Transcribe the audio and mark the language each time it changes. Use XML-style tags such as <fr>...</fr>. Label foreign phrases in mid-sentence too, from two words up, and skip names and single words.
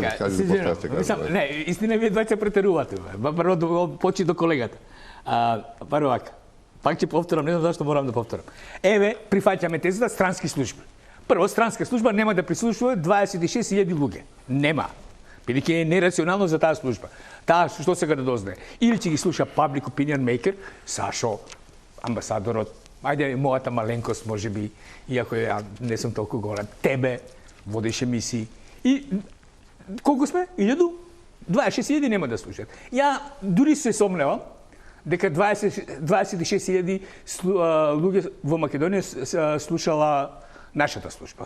<mk>Не, истина вие двајца претерувате. Прво да почи до колегата. Прво вака. Пак ќе повторам, не знам зашто морам да повторам. Еве, прифаќаме тезата странски служби. Прво, странска служба нема да прислушува 26.000 луѓе. Нема. Бидејќи е нерационално за таа служба. Таа што сега да дознае? Или ќе ги слуша</mk> <en>public opinion maker,</en> <mk>Сашо, амбасадорот, ајде мојата маленкост можеби, иако ја не сум толку голем, тебе, водиш емисии. И колку сме? 26.000 нема да слушат. Ја дури се сомневам дека 26.000 луѓе во Македонија слушала нашата служба.</mk>